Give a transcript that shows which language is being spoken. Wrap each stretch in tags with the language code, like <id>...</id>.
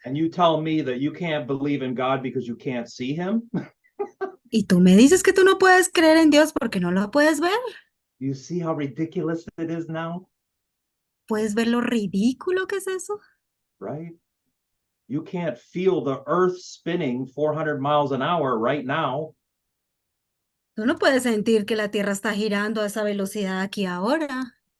<en>And you tell me that you can't believe in God because you can't see him?</en> <es>Y tú me dices que tú no puedes creer en Dios porque no lo puedes ver.</es> <en>You see how ridiculous it is now?</en> <es>¿Puedes ver lo ridículo que es eso?</es> <en>Right? You can't feel the earth spinning 400 miles an hour right now.</en> <es>Tú no puedes sentir que la Tierra está girando a esa velocidad aquí ahora.</es>